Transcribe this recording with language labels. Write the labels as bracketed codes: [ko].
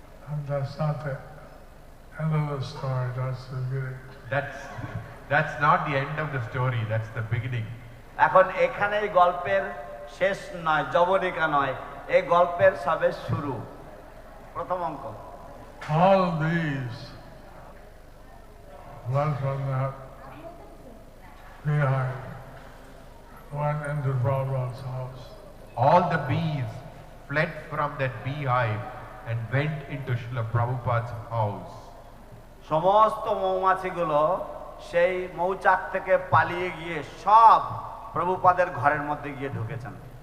[en] And that's not the end of the story, that's the beginning. That's not the end of the story, that's the beginning. [bn] এখন এখানেই গল্পের শেষ নয়, জবনিকা নয়, এই গল্পের সবে শুরু, প্রথম অঙ্ক। [en] All these went from that beehive, went into Prabhupada's house. All the bees fled from that beehive and went into Srila Prabhupada's house. [bn] সমস্ত মৌমাছিগুলো সেই মৌচাক থেকে পালিয়ে গিয়ে সব প্রভুপাদের ঘরের মধ্যে গিয়ে ঢুকেছেন।